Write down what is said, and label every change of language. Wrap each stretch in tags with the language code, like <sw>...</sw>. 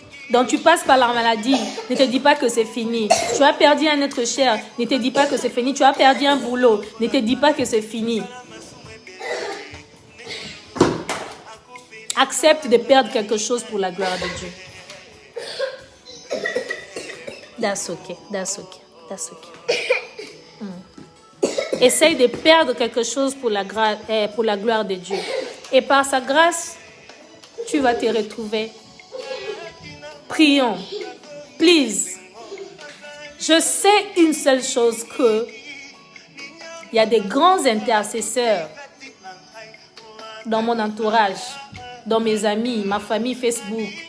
<fr>Donc tu passes par la maladie, ne te dis pas que c'est fini. Tu as perdu un être cher, ne te dis pas que c'est fini. Tu as perdu un boulot, ne te dis pas que c'est fini. Accepte de perdre quelque chose pour la gloire de Dieu.</fr> <en>That's okay, that's okay, that's okay.</en> <fr>Essaye de perdre quelque chose pour la gloire de Dieu. Et par sa grâce, tu vas te retrouver. Prions. Please. Je sais une seule chose, que il y a des grands intercesseurs dans mon entourage, dans mes amis, ma famille Facebook.</fr>